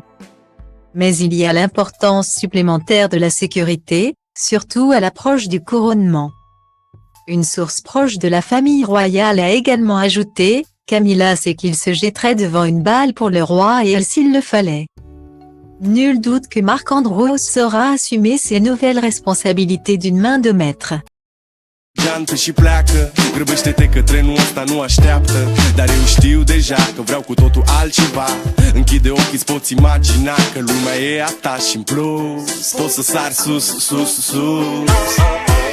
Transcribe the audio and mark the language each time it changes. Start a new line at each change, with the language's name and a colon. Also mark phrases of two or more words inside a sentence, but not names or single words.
French: Mais il y a l'importance supplémentaire de la sécurité, surtout à l'approche du couronnement. » Une source proche de la famille royale a également ajouté « Camilla sait qu'il se jetterait devant une balle pour le roi et elle s'il le fallait. » Nul doute que Mark Andrews saura assumer ses nouvelles responsabilités d'une main de maître.
Romanian: Geantă și pleacă, grăbește-te că trenul ăsta nu așteaptă. Dar eu știu deja că vreau cu totul altceva. Închide ochii, îți poți imagina că lumea e a ta și în plus poți să sari sus, sus, sus.